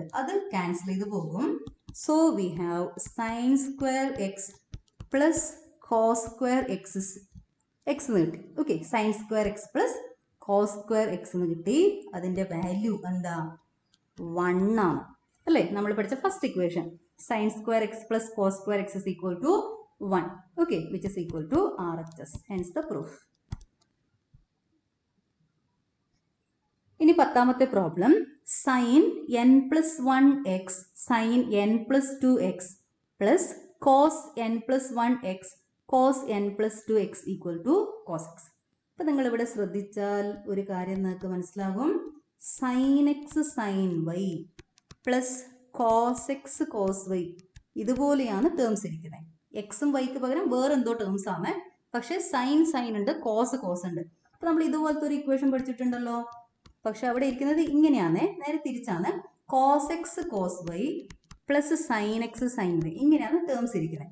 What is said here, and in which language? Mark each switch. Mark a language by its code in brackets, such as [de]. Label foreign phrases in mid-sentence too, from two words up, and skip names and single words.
[ml] അത് ക്യാൻസൽ ചെയ്ത് പോകും. [en] so we have sin square x plus cos square x [ml] എന്ന് കിട്ടി. ഓക്കെ, [en] sin square x plus cos square x [ml] എന്ന് കിട്ടി. അതിന്റെ വാല്യൂ എന്താ? 1 ആണ് അല്ലേ? നമ്മൾ പഠിച്ച [en] first equation sin square x plus cos square x is equal to 1, okay, which is equal to RHS, hence the proof. [ml] ഇനി പത്താമത്തെ പ്രോബ്ലം, [en] sin n plus 1x sin n plus 2x plus cos n plus 1x cos n plus 2x equal to cos x. [ml] അപ്പോൾ നിങ്ങൾ ഇവിടെ ശ്രദ്ധിച്ചാൽ ഒരു കാര്യം നിങ്ങൾക്ക് മനസ്സിലാകും. [en] sin x sin y പ്ലസ് cos x cos y, [ml] ഇതുപോലെയാണ് ടേംസ് ഇരിക്കുന്നത്. എക്സും വൈക്ക് പകരം വേറെ എന്തോ ടേംസ് ആണ്. പക്ഷെ സൈൻ ഉണ്ട്, കോസ് ഉണ്ട്. അപ്പൊ നമ്മൾ ഇതുപോലത്തെ ഒരു ഇക്വേഷൻ പഠിച്ചിട്ടുണ്ടല്ലോ. പക്ഷെ അവിടെ ഇരിക്കുന്നത് ഇങ്ങനെയാണ്, നേരെ തിരിച്ചാണ്. [en] cos x cos y plus sin x sin y, [ml] ഇങ്ങനെയാണ് ടേംസ് ഇരിക്കുന്നത്.